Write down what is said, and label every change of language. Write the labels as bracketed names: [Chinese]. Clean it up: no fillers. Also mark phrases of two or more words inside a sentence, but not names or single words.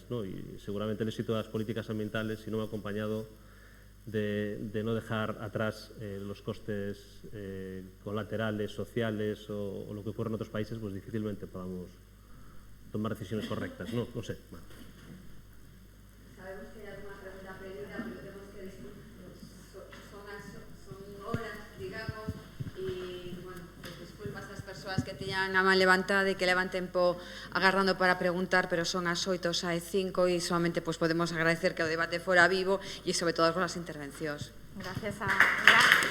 [Spanish] Y seguramente el éxito de las políticas ambientales, si no va acompañado de no dejar atrás los costes colaterales, sociales o lo que ocurre en otros países, pues difícilmente podamos tomar decisiones correctas. No sé. Bueno. Sabemos que hay alguna pregunta perdida, pero tenemos que son horas, digamos, y bueno, pues disculpas [Galician] as persoas que teñan a man levantada e que levan tempo agarrando para preguntar, pero son as 8, xa é 5 e solamente pues, podemos agradecer que o debate fora vivo e sobre todo as vosas intervencións. [Spanish] Gracias a...